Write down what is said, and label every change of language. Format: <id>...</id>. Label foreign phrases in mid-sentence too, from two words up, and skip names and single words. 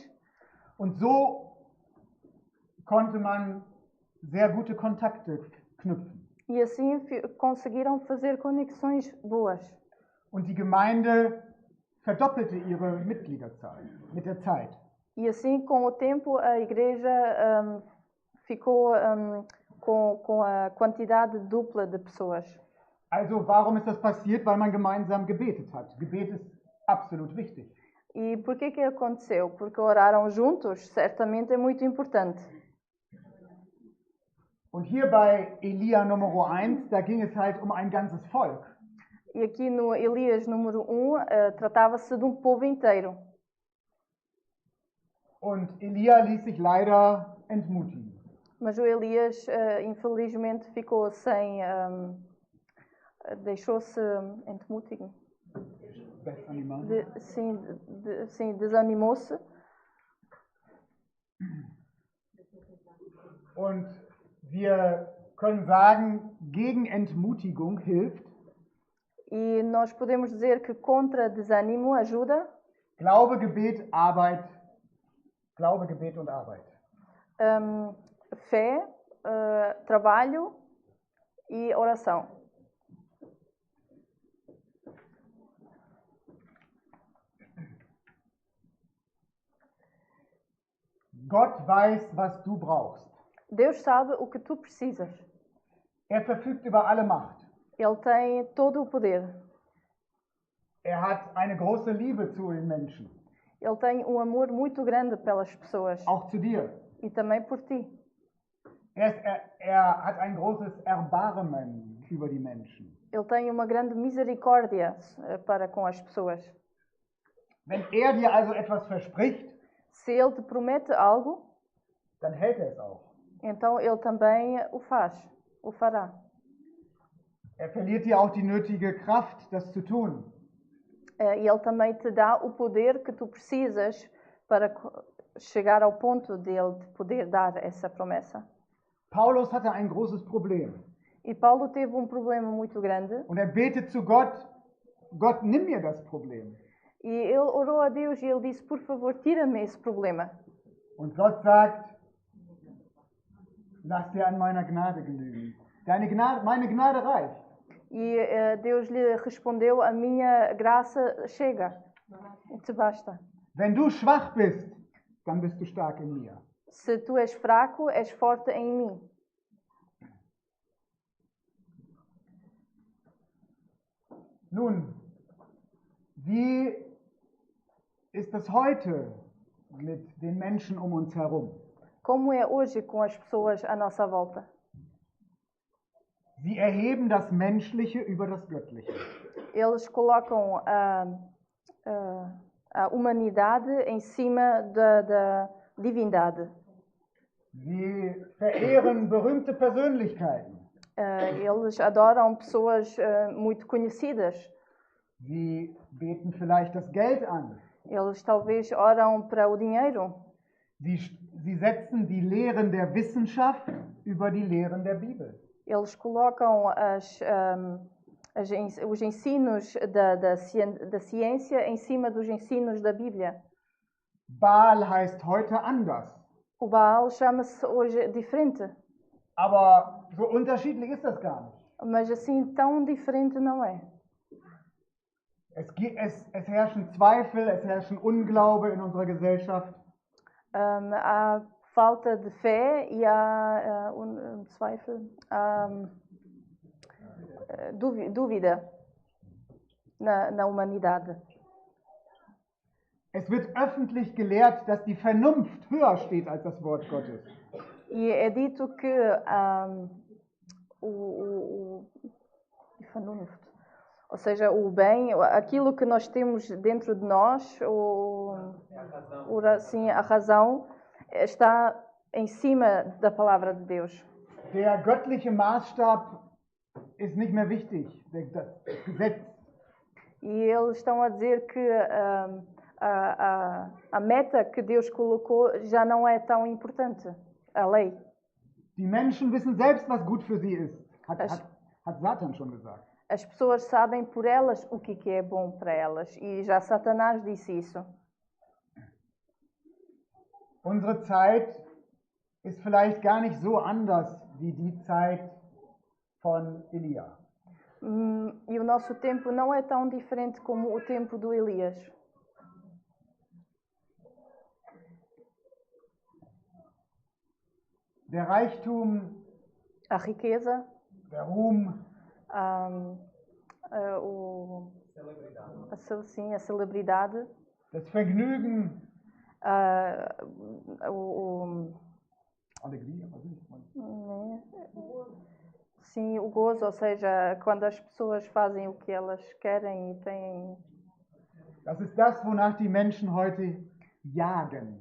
<de>Und so konnte man sehr gute Kontakte knüpfen.</de> <pt>E assim conseguiram fazer conexões boas.</pt> <de>Und die Gemeinde verdoppelte ihre Mitgliederzahl mit der Zeit.</de> <pt>E assim, com o tempo, a igreja ficou com a quantidade dupla de pessoas.</pt> <de>Also warum ist das passiert? Weil man gemeinsam gebetet hat. Gebet ist absolut wichtig.</de> <pt>E por que aconteceu? Porque oraram juntos, certamente é muito importante.</pt> <de>Und hier bei Elia Nummer 1, da ging es halt um ein ganzes Volk.</de> <pt>E aqui no Elias número 1, tratava-se de um povo inteiro.</pt> <de>Und Elia ließ sich leider entmutigen.</de> <pt>Mas o Elias, infelizmente, ficou sem... deixou-se entmutigen. Sim, desanimou-se.</pt> <de>Und wir können sagen, gegen Entmutigung hilft</de> <pt>E nós podemos dizer que contra desânimo ajuda</pt> <de>Glaube, Gebet, Arbeit. Glaube, Gebet und Arbeit.</de> <pt>Fé, trabalho e oração.</pt> <de>Gott weiß, was du brauchst.</de> <pt>Deus sabe o que tu precisas.</pt> <de>Verfügt über alle Macht.</de> <pt>Ele tem todo o poder.</pt> <de>Hat eine große Liebe zu den Menschen.</de> <pt>Ele tem um amor muito grande pelas pessoas.</pt> <de>Auch zu dir.</de> <pt>E também por ti.</pt> <de>Hat ein großes Erbarmen über die Menschen.</de> <pt>Ele tem uma grande misericórdia para com as pessoas.</pt> <de>Wenn dir also etwas verspricht,</de> <pt>se ele te promete algo,</pt> <de>dann hält es auch.</de> <pt>Então ele também o fará.</pt> <de>Verliert dir auch die nötige Kraft, das zu tun.</de> <pt>E ele também te dá o poder que tu precisas para chegar ao ponto de ele te poder dar essa promessa.</pt> <de>Paulus hatte ein großes Problem.</de> <pt>E Paulo teve um problema muito grande.</pt> <de>Und betet zu Gott, Gott, nimm mir das Problem.</de> <pt>E ele orou a Deus e ele disse, por favor, tira-me esse problema.</pt> <de>Und Gott sagt, lass dir an meiner Gnade genügen. Meine Gnade reicht.</de> <pt>E Deus lhe respondeu, a minha graça chega, te basta.</pt> <de>Wenn du schwach bist, dann bist du stark in mir.</de> <pt>Se tu és fraco, és forte em mim.</pt> <de>Nun, wie ist es heute mit den Menschen um uns herum?</de> <pt>Como é hoje com as pessoas à nossa volta?</pt> <de>Sie erheben das Menschliche über das Göttliche.</de> <pt>Eles colocam a humanidade em cima da divindade.</pt> <de>Sie verehren berühmte Persönlichkeiten.</de> <pt>Eles adoram pessoas muito conhecidas.</pt> <de>Sie beten vielleicht das Geld an.</de> <pt>Eles talvez oram para o dinheiro.</pt> <de>Sie setzen die Lehren der Wissenschaft über die Lehren der Bibel.</de> <pt>Eles colocam os ensinos da ciência em cima dos ensinos da Bíblia.</pt> <de>Baal heißt heute anders.</de> <pt>O Baal chama-se hoje diferente,</pt> <de>Aber so unterschiedlich ist das gar nicht.</de> <pt>mas assim tão diferente não é.</pt> <de>Es herrschen Zweifel, es herrschen Unglaube in unserer Gesellschaft.</de> <pt>Há falta de fé e há Zweifel, dúvida na humanidade.</pt> <de>Es wird öffentlich gelehrt, dass die Vernunft höher steht als das Wort Gottes.</de> <pt>E é dito que Vernunft, ou seja, o bem, aquilo que nós temos dentro de nós, assim, a razão, está em cima da palavra de Deus.</pt> <de>Der göttliche Maßstab ist nicht mehr wichtig, das Gesetz.</de> <pt>E eles estão a dizer que a meta que Deus colocou já não é tão importante, a lei.</pt> <de>Die Menschen wissen selbst, was gut für sie ist, hat Satan schon gesagt.</de> <pt>As pessoas sabem por elas o que é bom para elas, e já Satanás disse isso.</pt> <de>Unsere Zeit ist vielleicht gar nicht so anders wie die Zeit von Elia.</de> <pt>E o nosso tempo não é tão diferente como o tempo do Elias.</pt> <de>Der Reichtum,</de> <pt>A riqueza,</pt> <de>der Ruhm,</de> <pt>a celebridade,</pt> <de>das Vergnügen,</de> <pt>Alegria, sim, o gozo, ou seja, quando as pessoas fazem o que elas querem e têm.</pt> <de>Das ist das, wonach die Menschen heute jagen.</de>